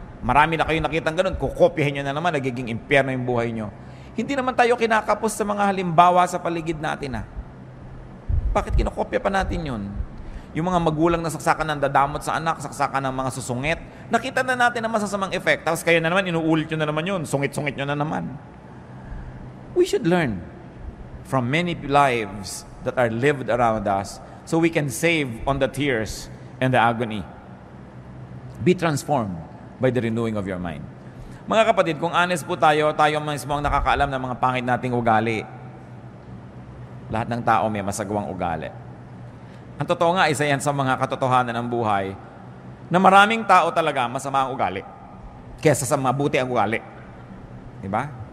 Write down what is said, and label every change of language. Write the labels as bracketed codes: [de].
[tl] Marami na kayo nakitang ganun, kukopyahin nyo na naman, nagiging impyerno yung buhay nyo. Hindi naman tayo kinakapos sa mga halimbawa sa paligid natin. Bakit kinokopya pa natin yun? Yung mga magulang na saksakan ng dadamot sa anak, saksakan ng mga susungit, nakita na natin ang masasamang effect. Tapos kayo na naman, inuulit nyo na naman yun, sungit-sungit nyo na naman. [en] We should learn from many lives that are lived around us so we can save on the tears and the agony. Be transformed by the renewing of your mind. [tl] Mga kapatid, kung honest po tayo mismo ang nakakaalam ng mga pangit nating ugali. Lahat ng tao may masagawang ugali. Ang totoo nga, isa yan sa mga katotohanan ng buhay na maraming tao talaga masama ang ugali kesa sa mabuti ang ugali. Diba?